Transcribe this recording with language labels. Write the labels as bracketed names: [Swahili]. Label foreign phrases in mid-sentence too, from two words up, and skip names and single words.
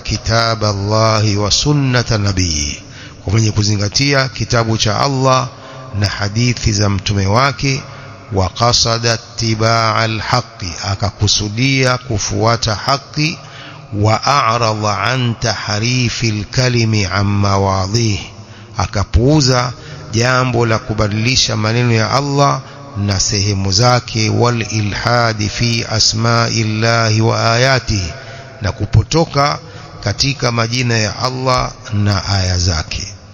[Arabic] كتاب الله وسنة نبي, [Swahili] kwa mwenye kuzingatia kitabu cha Allah na hadithi za mtume wake, [Arabic] وقصد اتباع الحق, [Swahili] akakusudia kufuata haki, [Arabic] وأعرض عن تحريف الكلم عن مواضعه, [Swahili] akapuuza jambo la kubadilisha maneno ya Allah na sehemu zake, [Arabic] والإلحاد في أسماء الله وآياته, [Swahili] na kupotoka katika majina ya Allah na aya zake.